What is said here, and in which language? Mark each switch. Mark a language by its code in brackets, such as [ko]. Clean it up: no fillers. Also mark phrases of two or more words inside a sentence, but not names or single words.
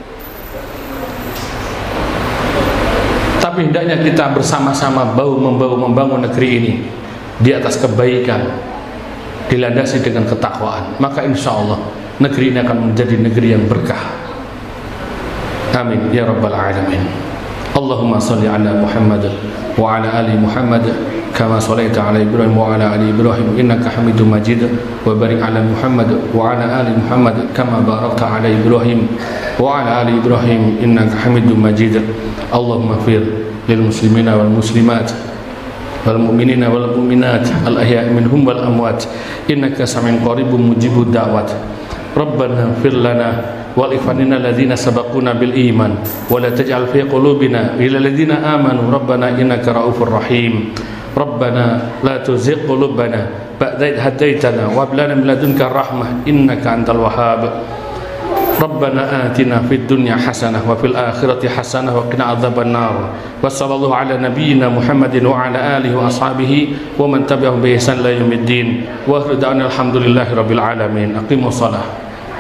[id] Tapi hendaknya kita bersama-sama bahu-membahu membangun negeri ini di atas kebaikan, dilandasi dengan ketakwaan. Maka [ar] إن شاء الله [id] negeri ini akan menjadi negeri yang berkah. [ar] آمين يا رب العالمين. اللهم صل على محمد وعلى آل محمد كما صليت على إبراهيم وعلى آل إبراهيم إنك حميد مجيد، وبارك على محمد وعلى آل محمد كما باركت على إبراهيم وعلى آل إبراهيم إنك حميد مجيد. اللهم اغفر للمسلمين والمسلمات والمؤمنين والمؤمنات الأحياء منهم والأموات إنك سميع قريب مجيب الدعوات. ربنا اغفر لنا ولإخواننا الذين سبقونا بالإيمان ولا تجعل في قلوبنا غلا للذين آمنوا ربنا إنك رؤوف رحيم. ربنا لا تزغ قلوبنا بعد إذ هديتنا وهب لنا من لدنك رحمة إنك أنت الوهاب. ربنا آتنا في الدنيا حسنة وفي الآخرة حسنة وقنا عذاب النار. وصلى الله على نبينا محمد وعلى آله وأصحابه ومن تبعهم بإحسان إلى يوم الدين. وآخر دعوانا الحمد لله رب العالمين. أقيموا الصلاة.